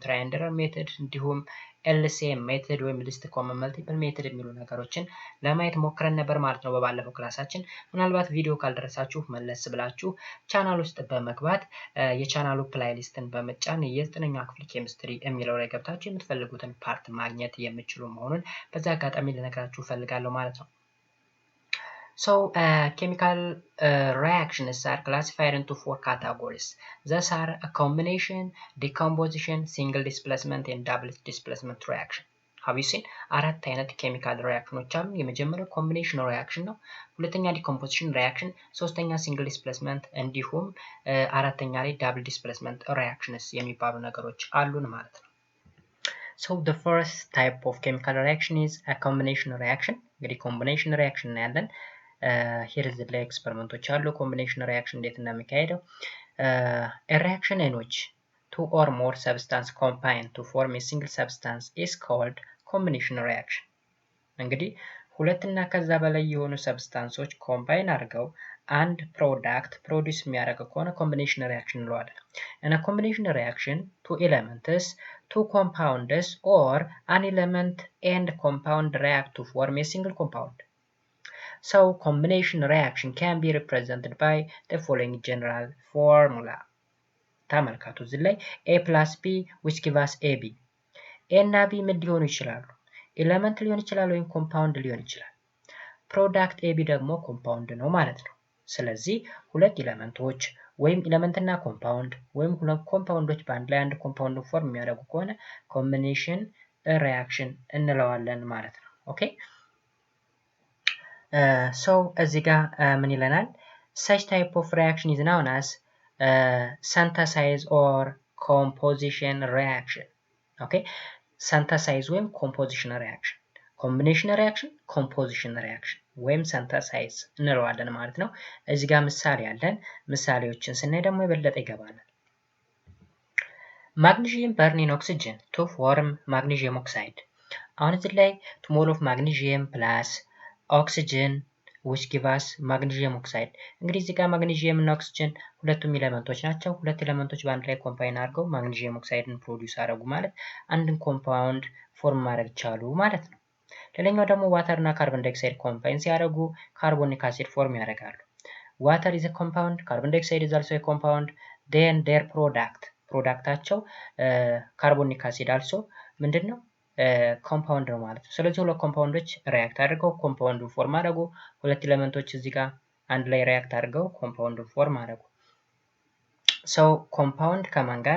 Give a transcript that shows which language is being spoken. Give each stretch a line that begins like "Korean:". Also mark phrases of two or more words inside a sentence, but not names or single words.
English: triangular method
Amharic: እንዲሁም LCM ሜትድ ወይም
English: least common multiple method
Amharic: የሚሉ ነገሮችን ለማየት ሞክረን ነበር ማለት ነው በባለፈው ክላሳችን። ምናልባት ቪዲዮ ካልደረሳችሁ መለስ ብላችሁ ቻናል ውስጥ በመግባት የቻናሉ ፕሌይሊስትን በመጫን የ9ኛ ክፍል ኬሚስትሪ የሚለው ላይ ገብታችሁ የምትፈልጉትን ፓርት ማግኘት የምትችሉ መሆኑን በዛ አጋጣሚ ልነግራችሁ ፈልጋለሁ ማለት ነው።
English: So chemical reactions are classified into 4 categories. These are a combination, decomposition, single displacement and double displacement reaction. Have you seen?
Amharic: አራት አይነት
English: chemical reactions
Amharic: አሉ። የመጀመሪያው
English: combination reaction
Amharic: ነው። ሁለተኛ
English: decomposition reaction፣
Amharic: ሶስተኛ
English: single displacement
Amharic: እንዲሁም አራተኛ ላይ
English: double displacement reactions
Amharic: የሚባሉ ነገሮች አሉን ማለት ነው።
English: So the first type of chemical reaction is a combination reaction.
Amharic: እንግዲህ
English: combination reaction
Amharic: ነው ያለን።
English: here is
Amharic: ላይ ኤክስፐሪመንቶች አሉ
English: combination reaction
Amharic: እንዴት እንደሚካሄደው።
English: a reaction in which two or more substances combine to form a single substance is called combination reaction.
Amharic: እንግዲህ ሁለትና ከዛ በላይ የሆኑ ሰብስታንሶች ኮምባይን አድርገው አንድ
English: product produce
Amharic: የሚያደርግ ከሆነ
English: combination reaction
Amharic: እንለዋለን። እና
English: combination reaction two elements, two compounds or an element and compound react to form a single compound. So combination reaction can be represented by the following general formula.
Amharic: ተመልከቱ እዚህ ላይ
English: a plus b which give us ab.
Amharic: a እና b ምን ሊሆኑ ይችላሉ? ኤሌመንት ሊሆን ይችላል ወይም ኮምፓውንድ ሊሆን ይችላል። ፕሮዳክት ab ደግሞ ኮምፓውንድ ነው ማለት ነው። ስለዚህ ሁለት ኤሌመንቶች ወይም ኤሌመንትና ኮምፓውንድ ወይም ሁለት ኮምፓውንዶች በአንድ ላይ አንድ
English: compound form
Amharic: የሚያደርጉ ከሆነ
English: combination reaction
Amharic: እንለዋለን ማለት ነው። ኦኬ so እዚህ ጋር ምን ይለናል?
English: such type of reaction is known as synthesis or composition reaction. okay synthesis
Amharic: ወይም
English: composition reaction፣ combination reaction፣ composition reaction
Amharic: ወይም synthesis እንለዋለን ማለት ነው። እዚህ ጋር ምሳሌ አለን። ምሳሌዎችን ስናይ ደግሞ የበለጠ ይገባናል።
English: magnesium burn in oxygen to form magnesium oxide.
Amharic: አሁን እዚህ ላይ
English: two mole of magnesium plus
Amharic: ኦክሲጅን
English: which give us magnesium oxide።
Amharic: እንግዲህ እዚህ ጋር ማግኔዥየም እና ኦክሲጅን ሁለቱም ኤሌመንቶች ናቸው። ሁለት ኤሌመንቶች በአንድ ላይ ኮምባይን አድርገው
English: magnesium oxide
Amharic: ፕሮዲዩስ አደረጉ ማለት አንድን
English: compound form
Amharic: ማድረግ ቻሉ ማለት ነው። ሌላኛው ደግሞ ዋተር እና
English: carbon dioxide
Amharic: ኮምባይን ሲያደርጉ
English: carbonic acid
Amharic: ፎርም ያደርጋሉ። ዋተር
English: is a compound, carbon dioxide is also a compound, then their
Amharic: ፕሮዳክታቸው
English: carbonic acid also
Amharic: ምንድነው ኮምፓውንድ ነው ማለት ነው። ስለዚህ ሁለት ኮምፓውንዶች ሪአክት አድርገው
English: compound form
Amharic: አደረጉ። ሁለት ኤሌመንቶች እዚህ ጋር አንድ ላይ ሪአክት አድርገው
English: compound form
Amharic: አደረጉ። ሰው ኮምፓውንድ ከማን ጋራ?